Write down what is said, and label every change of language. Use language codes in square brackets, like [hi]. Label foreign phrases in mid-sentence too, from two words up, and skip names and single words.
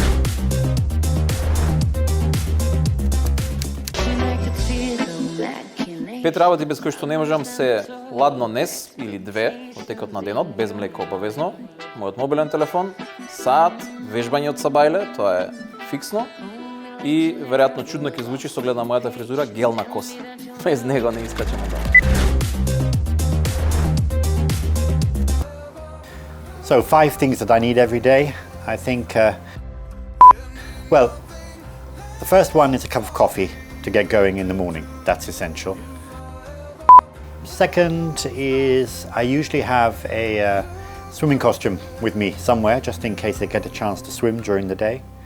[mk] Пет работи без кои што не можам се ладно нес или 2 во текот на денот, без млеко обавезно, мојот мобилен телефон, саат, вежбање од сабајле, тоа е фиксно, и веројатно чудно ќе звучи со оглед на мојата фризура, гел на коса. Без него не искачам од дома. [en] So 5 things that I need every day. I think, well, the first one is a cup of coffee to get going in the morning. That's essential. Second is I usually have a swimming costume with me somewhere, just in case I get a chance to swim during the day.